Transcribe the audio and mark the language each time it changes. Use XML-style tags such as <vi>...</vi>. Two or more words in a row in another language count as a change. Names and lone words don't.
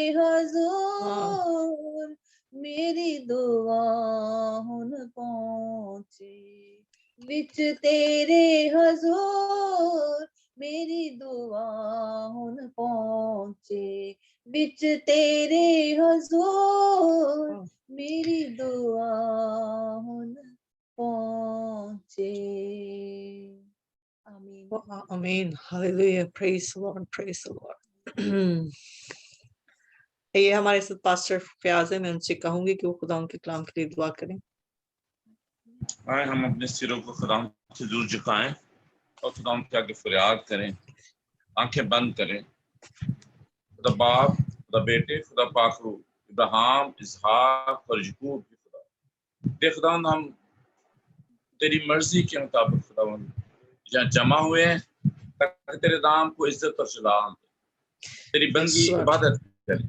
<pa>ਹਜ਼ੂਰ ਮੇਰੀ ਦੁਆ ਹੁਣ ਪਹੁੰਚੇ, ਵਿਚ ਤੇਰੇ ਹਜ਼ੂਰ ਮੇਰੀ ਦੁਆ ਹੁਣ ਪਹੁੰਚੇ, ਵਿਚ ਤੇਰੇ ਹਜ਼ੂਰ ਮੇਰੀ ਦੁਆ ਹੁਣ ਪਹੁੰਚੇ।</pa> <ur>आमीन।</ur> <en>Amen. Hallelujah. Praise the Lord. Praise the Lord.</en> <ur>یہ ہمارے ساتھ پاسٹر فیاض ہے، میں ان سے کہوں گی کہ وہ خدا ان کے کلام کے لیے دعا کریں. آئے ہم اپنے سروں کو خدا سے دور جھکائیں اور خدا کے آگے فریاد کریں، آنکھیں بند کریں. خدا باپ، خدا بیٹے، خدا پاکھرو، ابراہیم، اسحاق اور یعقوب کے خدا، دے خدا ہم تیری مرضی کے مطابق خدا جہاں جمع ہوئے ہیں تاکہ تیرے نام کو عزت اور جلال دے، تیری بندی عبادت کریں.</ur>